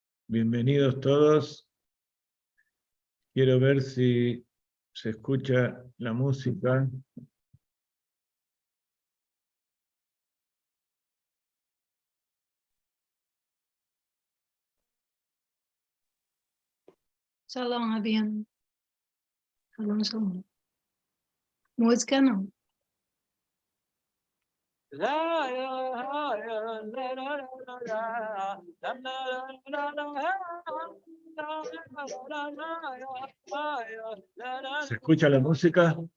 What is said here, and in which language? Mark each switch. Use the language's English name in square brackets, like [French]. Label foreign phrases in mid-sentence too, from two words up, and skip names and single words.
[Spanish] Bienvenidos todos. Quiero ver si se escucha la música. Shalom, Abian. [Hebrew] Shalom, shalom. [Spanish] Música no. ¿Se escucha la música?